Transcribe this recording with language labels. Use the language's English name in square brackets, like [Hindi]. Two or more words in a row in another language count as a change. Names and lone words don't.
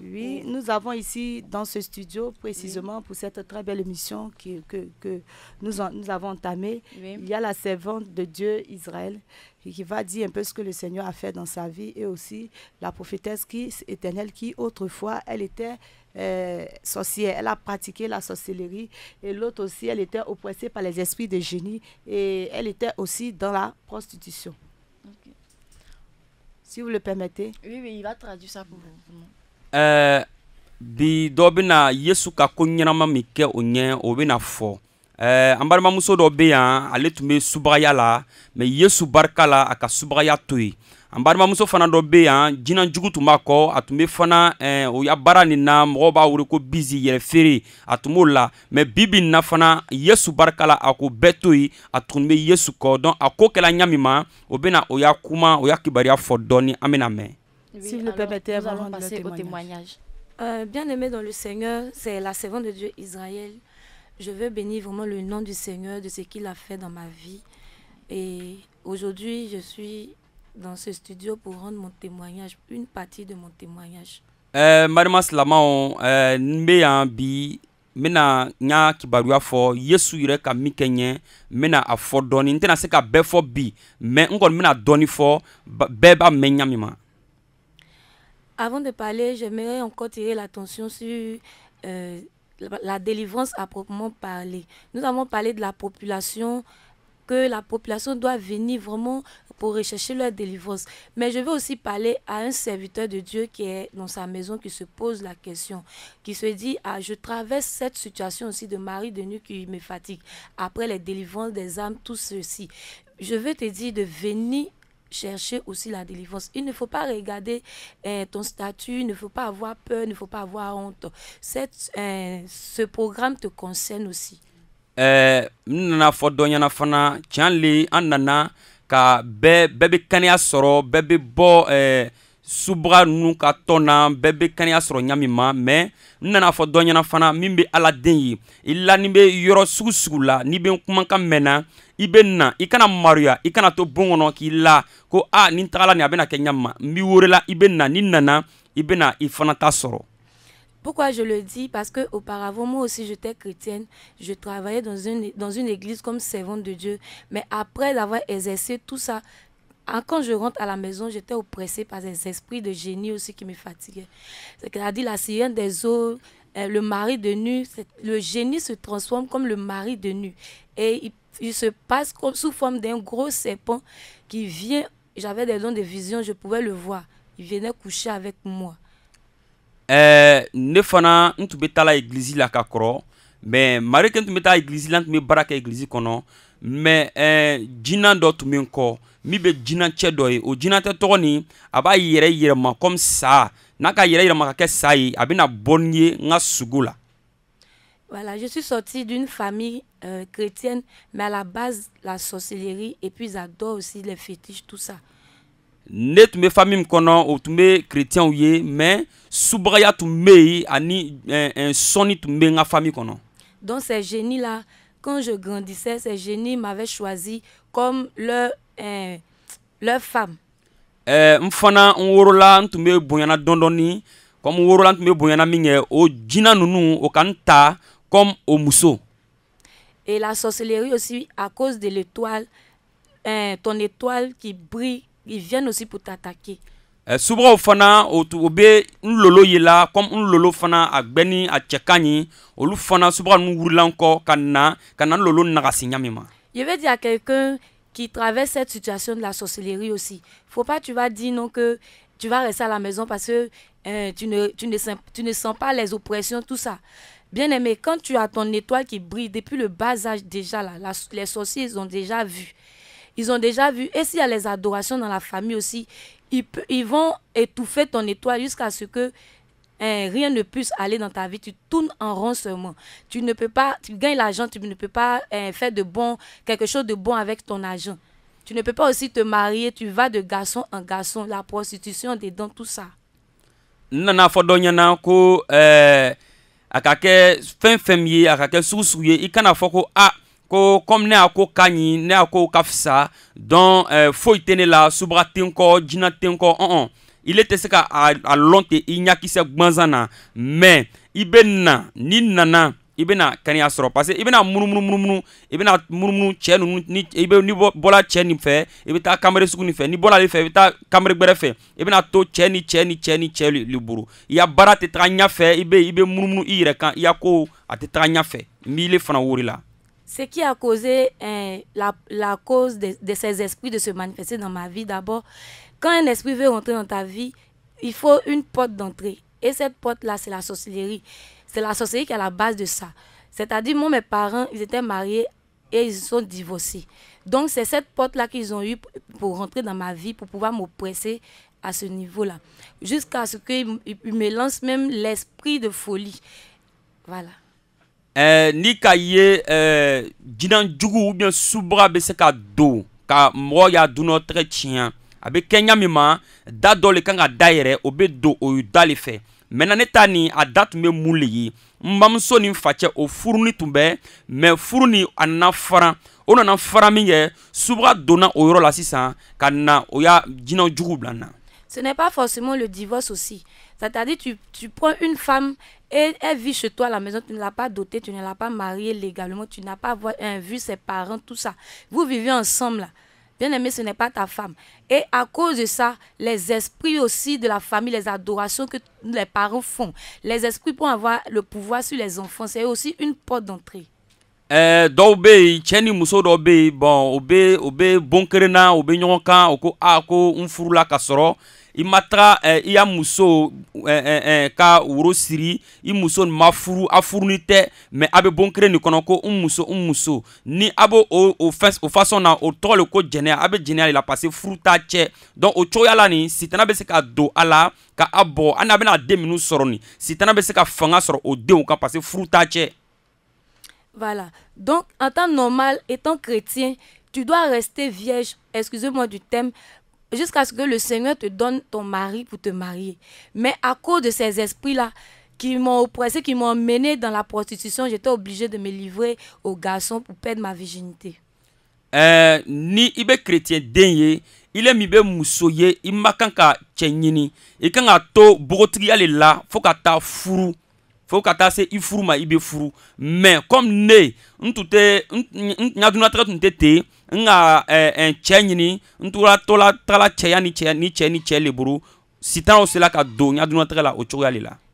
[French] Oui, nous avons ici dans ce studio, précisément pour cette très belle émission que nous avons entamée, il y a la servante de Dieu, Israël, qui va dire un peu ce que le Seigneur a fait dans sa vie, et aussi la prophétesse éternelle qui autrefois, elle était sorcière, elle a pratiqué la sorcellerie, et l'autre aussi, elle était oppressée par les esprits de génie, et elle était aussi dans la prostitution. Okay. Si vous le permettez. Oui, il va traduire ça pour vous. [Bambara] Bi dɔ bena Yesu ka ko ɲɛnama min kɛ o ɲɛ o bena fɔ an balimamuso dɔ be yan ale tun be subagaya la mais Yesu barika la a ka subagaya to yen an balimamuso fana dɔ be yan jinanjugu tun b'a kɔ a tun be fana o ya baara nin na mɔgɔw b'a wele ko bizi yɛrɛ feere a tun b'o la mais bibi nin na fana Yesu barika la a ko bɛɛ to yen a tun be Yesu kɔ donc a ko kɛla ɲa min ma o bena o y'a kuma o y'a kibariya fɔ dɔɔni an bena mɛn. [French] Si vous le permettez, nous allons passer au témoignage. Bien-aimé dans le Seigneur, c'est la servante de Dieu Israël. Je veux bénir vraiment le nom du Seigneur de ce qu'il a fait dans ma vie. Et aujourd'hui, je suis dans ce studio pour rendre mon témoignage, une partie de mon témoignage. [Bambara] Marima Silamao, nbe yan bi mena nya kibaruya fɔ Yesu yɛrɛ ka min kɛ ɲɛ mena a fɔ dɔɔni n tɛna se ka bɛɛ fɔ bi mais n kɔni mena dɔɔni fɔ bɛɛ b'a mɛn ɲa min ma. [French] Avant de parler, j'aimerais encore tirer l'attention sur la délivrance à proprement parler. Nous avons parlé de la population que la population doit venir vraiment pour rechercher leur délivrance. Mais je veux aussi parler à un serviteur de Dieu qui est dans sa maison, qui se pose la question, qui se dit, ah, je traverse cette situation aussi de mari de nuit qui me fatigue. Après les délivrances des âmes, tout ceci. Je veux te dire de venir chercher aussi la délivrance. Il ne faut pas regarder ton statut, il ne faut pas avoir peur, il ne faut pas avoir honte. Ce programme te concerne aussi. [Bambara] Nana fɔ dɔ ɲɛna fana tiɲɛ le an nana ka bɛɛ bɛ kɛnɛya sɔrɔ bɛɛ bɛ bɔ subaga ninnu ka tɔn na bɛɛ bɛ kɛnɛya sɔrɔ ɲami ma mais n nana fɔ dɔ ɲɛna fana min bɛ ala den ye i la ni bɛ yɔrɔ sugu sugu la ni bɛ kumakan mɛnna i bɛ na i kana maruya i kana to bon kɔnɔ k'i la ko ni n tagala nin a bɛna kɛ ɲami ma n b'i wele i bɛ na ni nana i bɛ na i fana ta sɔrɔ. [French] Pourquoi je le dis? Parce que auparavant, moi aussi, j'étais chrétienne. Je travaillais dans une église comme servante de Dieu. Mais après avoir exercé tout ça, quand je rentre à la maison, j'étais oppressée par des esprits de génie aussi qui me fatiguaient. C'est-à-dire la sirène des eaux, le mari de nu. Le génie se transforme comme le mari de nu. Et il se passe comme sous forme d'un gros serpent qui vient. J'avais des dons de vision, je pouvais le voir. Il venait coucher avec moi. [Bambara] Ne fana n tun bɛ taa église la ka kɔrɔ mais mari kɛ n tun bɛ taa église la n tun bɛ baara kɛ église kɔnɔ mais jinan dɔ tun bɛ n kɔ min bɛ jinancɛ dɔ ye o jinancɛ tɔgɔ nin a b'a yɛrɛ yɛlɛma comme sa n'a ka yɛrɛ yɛlɛma ka kɛ sa ye a bɛna bɔ n ye n ka sugu la. [French] Voilà, je suis sortie d'une famille chrétienne, mais à la base la sorcellerie et puis j'adore aussi les fétiches, tout ça. [Bambara] Ne tun bɛ famille min kɔnɔ o tun bɛ chrétienw ye mais subagaya tun bɛ yen ani sɔnni tun bɛ n ka famille kɔnɔ. [French] Donc ces génies là, quand je grandissais, ces génies m'avaient choisi comme leur femme. [Bambara] N fana n worola n tun bɛ bonyana dɔɔni comme n worola n tun bɛ bonyana min kɛ o jina ninnu o ka n ta comme o muso. [French] Et la sorcellerie aussi à cause de l'étoile, ton étoile qui brille. Ils viennent aussi pour t'attaquer. [Bambara] Subagaw fana o bɛ n lolo ye la comme n lolo fana a gbɛni a cɛ ka ɲi olu fana subaga ninnu wurila n kɔ ka na n lolo nagasi ɲami ma. [French] Je vais dire à quelqu'un qui traverse cette situation de la sorcellerie aussi, faut pas tu vas dire non que tu vas rester à la maison parce que tu ne sens pas les oppressions, tout ça. Bien aimé, quand tu as ton étoile qui brille depuis le bas âge déjà là, les sorciers ils ont déjà vu. Ils ont déjà vu. Et s'il y a les adorations dans la famille aussi, ils vont étouffer ton étoile jusqu'à ce que rien ne puisse aller dans ta vie. Tu tournes en rond seulement. Tu ne peux pas, tu gagnes l'argent, tu ne peux pas faire quelque chose de bon avec ton argent. Tu ne peux pas aussi te marier, tu vas de garçon en garçon, la prostitution dedans, tout ça. [Bambara] Nana fɔ dɔ ɲɛna ko a ka kɛ fɛn fɛn min ye a ka kɛ sugu sugu ye I kana fɔ ko ko comme ne a ko ka ɲi ne a ko ka fisa donc foyi tɛ ne la subaga tɛ n kɔ jina tɛ n kɔ ile tɛ se ka a lɔn ten I ɲakisɛ gwanzan na mais I bɛ na ni nana I bɛna kɛnɛya sɔrɔ [French] parce que [Bambara] I bɛna munumunu I bɛna munumunu cɛ ninnu ni bɔla cɛ nin fɛ I bɛ taa kamere sugu nin fɛ ni bɔla ale fɛ I bɛ taa kamere gbɛrɛ fɛ I bɛna to cɛ ni cɛ li buru I ya baara tɛ taga ɲɛfɛ I bɛ munumunu I yɛrɛ kan I ya ko a tɛ taga ɲɛfɛ n b'i le fana wori la. [French] Ce qui a causé la cause de ces esprits de se manifester dans ma vie, d'abord, quand un esprit veut rentrer dans ta vie, il faut une porte d'entrée. Et cette porte-là, c'est la sorcellerie. C'est la sorcellerie qui est à la base de ça. C'est-à-dire, moi, mes parents, ils étaient mariés et ils sont divorcés. Donc, c'est cette porte-là qu'ils ont eu pour rentrer dans ma vie, pour pouvoir m'oppresser à ce niveau-là. Jusqu'à ce qu'ils me lancent même l'esprit de folie. Voilà. [Bambara] Ni ka ye jinan jugu [French] ou bien [Bambara] subaga bɛ se ka don ka mɔgɔ y'a dunɔ tɛgɛ tiɲɛ a bɛ kɛ ɲami ma da dɔ le kan ka da yɛrɛ o bɛ don o da le fɛ maintenant ne ta ni a da tun bɛ mun le ye n bamuso ni n facɛ o furuni tun bɛ mais furu ni a nana fara o nana fara min kɛ subaga donna o yɔrɔ la sisan ka na o y'a jinan jugu bila n na. [French] Ce n'est pas forcément le divorce aussi. C'est-à-dire tu prends une femme et elle vit chez toi à la maison, tu ne l'as pas dotée, tu ne l'as pas mariée légalement, tu n'as pas vu ses parents, tout ça. Vous vivez ensemble là. Bien aimé, ce n'est pas ta femme. Et à cause de ça, les esprits aussi de la famille, les adorations que les parents font, les esprits pour avoir le pouvoir sur les enfants, c'est aussi une porte d'entrée. [Bambara] dɔw bɛ yen cɛ ni muso dɔw bɛ yen bon o bɛ bon kelen na o bɛ ɲɔgɔn kan o ko ko n furula ka sɔrɔ i ma taga i y'a muso ka woro siri i muso nin ma furu a furuni tɛ mais a bɛ bon kelen nin kɔnɔ ko n muso ni a bɛ o façon na o tɔgɔ le ko jɛnɛya a bɛ jɛnɛya de la [French] parce que [Bambara] furu t'a cɛ donc o cogoya la nin sitana bɛ se ka don a la ka a bɔ hali n'a bɛna den minnu sɔrɔ nin sitana bɛ se ka fanga sɔrɔ o denw kan [French] parce que [Bambara] furu t'a cɛ. [French] Voilà. Donc, en temps normal, étant chrétien, tu dois rester vierge, excusez-moi du thème, jusqu'à ce que le Seigneur te donne ton mari pour te marier. Mais à cause de ces esprits-là qui m'ont oppressé, qui m'ont mené dans la prostitution, j'étais obligée de me livrer aux garçons pour perdre ma virginité. [Bambara] Ni i bɛ chrétien den ye ile min bɛ muso ye i ma kan ka cɛ ɲini i kan ka to bogotigiya le la fo ka taa furu. Faut ka taa se i furu ma i bɛ furu [French] mais comme [Bambara] ne n tun tɛ n ka dunatigɛ tun tɛ ten n ka cɛ ɲini n tora tagala cɛya ni cɛ le bolo sitanaw sela ka don n ka dunatigɛ la o cogoya le la.